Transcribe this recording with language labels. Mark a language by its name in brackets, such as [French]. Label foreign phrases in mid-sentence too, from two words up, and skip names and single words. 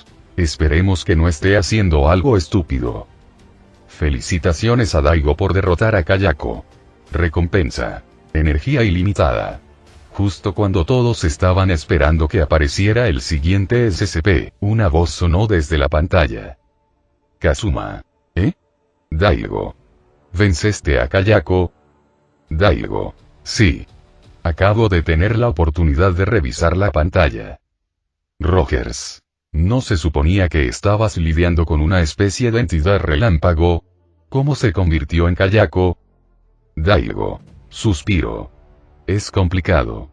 [Spanish] Esperemos que no esté haciendo algo estúpido. Felicitaciones a Daigo por derrotar a Kayako. Recompensa. Energía ilimitada. Justo cuando todos estaban esperando que apareciera el siguiente SCP, una voz sonó desde la pantalla. Kazuma. ¿Eh? Daigo. ¿Venceste a Kayako? Daigo. Sí. Acabo de tener la oportunidad de revisar la pantalla. Rogers. ¿No se suponía que estabas lidiando con una especie de entidad relámpago? ¿Cómo se convirtió en Kayako? Daigo. Suspiro. Es complicado.